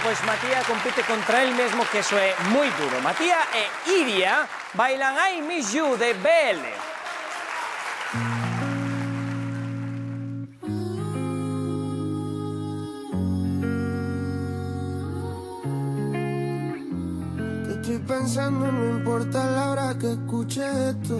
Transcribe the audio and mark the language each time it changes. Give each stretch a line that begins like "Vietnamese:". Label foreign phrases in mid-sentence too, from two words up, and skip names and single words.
Galician: pois Matías compite contra el mesmo, que eso é moi duro. Matías e Iria bailan I Miss You de BL.
Spanish: Te estoy pensando, no importa la hora que escuche esto.